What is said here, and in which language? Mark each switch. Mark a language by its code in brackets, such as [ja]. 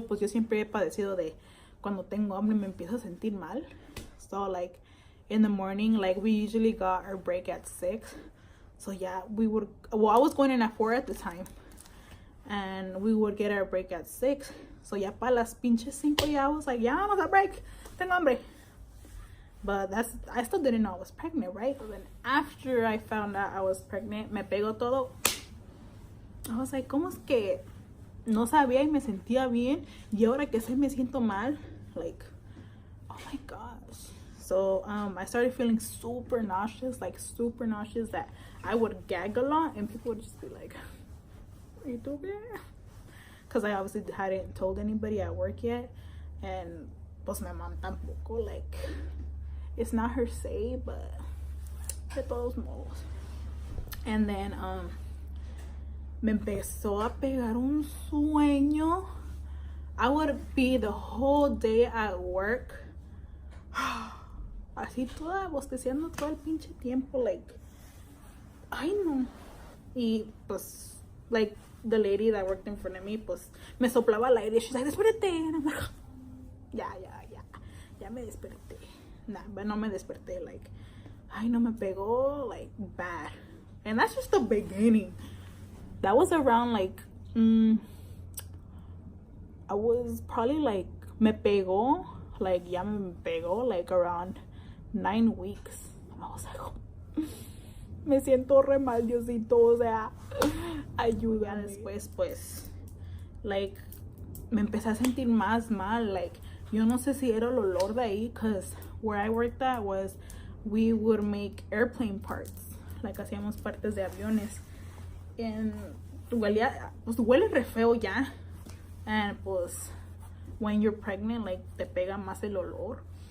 [es] Pues yo siempre he padecido de cuando tengo hambre me empiezo a sentir mal. [en] So like in the morning, like we usually got our break at 6. So yeah, we would, well, I was going in at 4 at the time, and we would get our break at 6. [es] So ya pa las pinches 5, [en] yeah, I was like, yeah, [es] vamos a break, tengo hambre. [en] But I still didn't know I was pregnant, right? So then after I found out I was pregnant, [es] me pegó todo. [en] I was like, [es] ¿cómo es que no sabía y me sentía bien? Y ahora que sé me siento mal. [en] Like, oh my gosh. So I started feeling super nauseous, that I would gag a lot and people would just be like, are you okay? Because I obviously hadn't told anybody at work yet, and pues my mom tampoco, like it's not her say, but [es] de todos modos. [en] And then [es] me empezó a pegar un sueño. [en] I would be the whole day at work [es] así toda bosteciendo todo el pinche tiempo, [en] like, [es] ay no. [en] Y pues like the lady that worked in front of me, [es] pues me soplaba al aire. [en] She's like, despérate. And I'm like, [es] ya me desperté. Nah, but no me desperté, like, ay no, me pegó [en] like bad. And that's just the beginning. That was around like I was probably like, me pegó, like, [es] ya me pegó [en] like around 9 weeks. And I was like, oh, [es] me siento re mal, Diosito, o sea, ayuda. Después, pues, like, me empecé a sentir más mal. [en] Like, [es] yo no sé si era el olor de ahí, [en] because where I worked at was, we would make airplane parts. [es] Like, hacíamos partes de aviones. And huele, pues, huele re feo ya. [en] And, pues, when you're pregnant, like, [es] te pega más el olor.